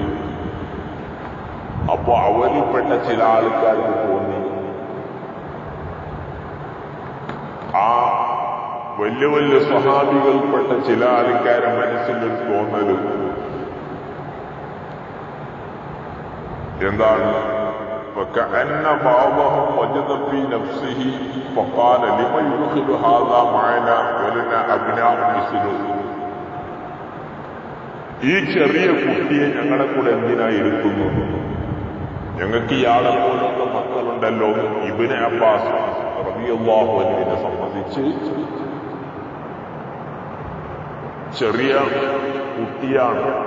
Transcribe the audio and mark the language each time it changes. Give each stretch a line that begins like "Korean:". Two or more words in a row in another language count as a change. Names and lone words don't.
Malayalam: അപ്പോ അവരിൽപ്പെട്ട ചില ആൾക്കാർക്ക് തോന്നി, ആ വലിയ വലിയ സഹാബികൾപ്പെട്ട ചില ആൾക്കാരെ മനസ്സിലൊരു തോന്നല് എന്താണ്?
Arabic: فكأن بعضهم وجد في نفسه فقال لمن يدخل هذا معنا ولنا أبناء مثله.
Malayalam: ഈ ചെറിയ കുട്ടിയെ ഞങ്ങളെ കൂടെ എന്തിനായി ഇരുത്തുന്നു? ഞങ്ങൾക്ക് ഇയാളെ പോലുള്ള മക്കളുണ്ടല്ലോ. ഇബ്നു അബ്ബാസ്
Arabic: رضي الله عنه
Malayalam: സംബന്ധിച്ച് ചെറിയ കുട്ടിയാണ്.